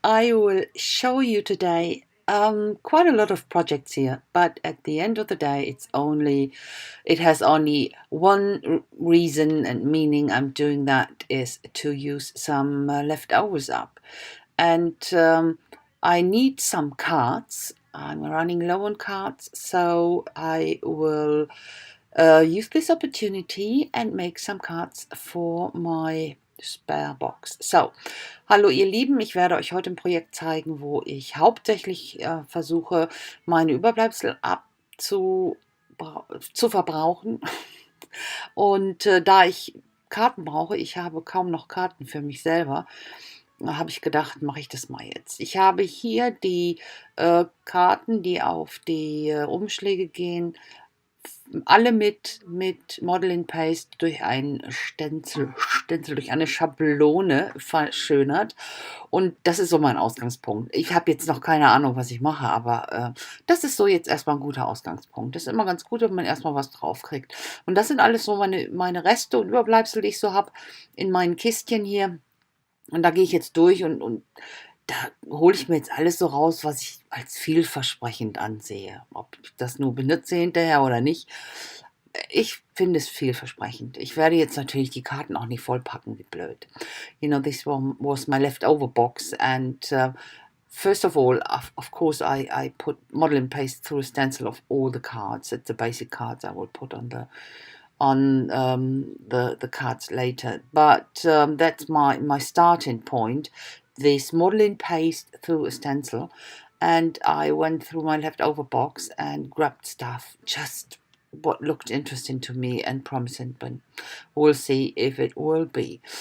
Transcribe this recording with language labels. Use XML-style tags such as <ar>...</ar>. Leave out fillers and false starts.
<en>I will show you today quite a lot of projects here, but at the end of the day, it has only one reason and meaning I'm doing that is to use some leftovers up. And I need some cards. I'm running low on cards, so I will use this opportunity and make some cards for my Spare Box.</en> <de>So, hallo ihr Lieben, ich werde euch heute ein Projekt zeigen, wo ich hauptsächlich versuche, meine Überbleibsel zu verbrauchen. Und da ich Karten brauche, ich habe kaum noch Karten für mich selber, habe ich gedacht, mache ich das mal jetzt. Ich habe hier die Karten, die auf die Umschläge gehen, alle mit Model in Paste durch einen Stencil, durch eine Schablone verschönert. Und das ist so mein Ausgangspunkt. Ich habe jetzt noch keine Ahnung, was ich mache, aber das ist so jetzt erstmal ein guter Ausgangspunkt. Das ist immer ganz gut, wenn man erstmal was draufkriegt. Und das sind alles so meine Reste und Überbleibsel, die ich so habe in meinen Kistchen hier. Und da gehe ich jetzt durch und da hole ich mir jetzt alles so raus, was ich als vielversprechend ansehe. Ob ich das nur benutze hinterher oder nicht. Ich finde es vielversprechend. Ich werde jetzt natürlich die Karten auch nicht vollpacken, wie blöd.</de> <en>You know, this one was my leftover box, and first of all, of course, I put model and paste through a stencil of all the cards. It's the basic cards I will put on the cards later. But that's my starting point. This modeling paste through a stencil, and I went through my leftover box and grabbed stuff, just what looked interesting to me and promising, but we'll see if it will be.</en>